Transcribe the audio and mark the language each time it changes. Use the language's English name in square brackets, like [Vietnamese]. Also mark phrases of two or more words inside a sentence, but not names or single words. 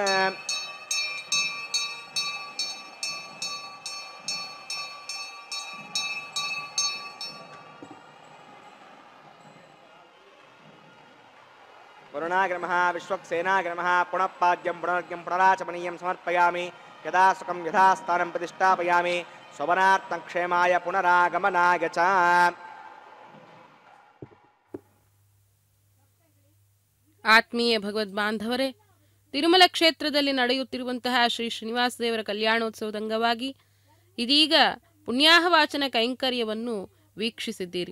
[Sanskrit] वरुणाग्रमः विश्वक्सेनाग्रमः पुनः पाद्यं पुनर्घ्यं पुनराचमनीयं समर्पयामि यदा सुखं यथा स्थानं प्रतिष्ठापयामि स्ववनार्थं क्षेमाय पुनरागमनाय च। [Kannada] ಆತ್ಮೀಯ ಭಗವದ್ಬಾಂಧವರೇ, ತಿರುಮಲ ಕ್ಷೇತ್ರದಲ್ಲಿ ನಡೆಯುತ್ತಿರುವಂತಹ ಶ್ರೀ ಶ್ರೀನಿವಾಸ ದೇವರ ಕಲ್ಯಾಣೋತ್ಸವದ ಅಂಗವಾಗಿ ಇದೀಗ ಪುಣ್ಯಾಹವಾಚನ ಕೈಂಕರ್ಯವನ್ನು ವೀಕ್ಷಿಸಿದ್ದೀರಿ.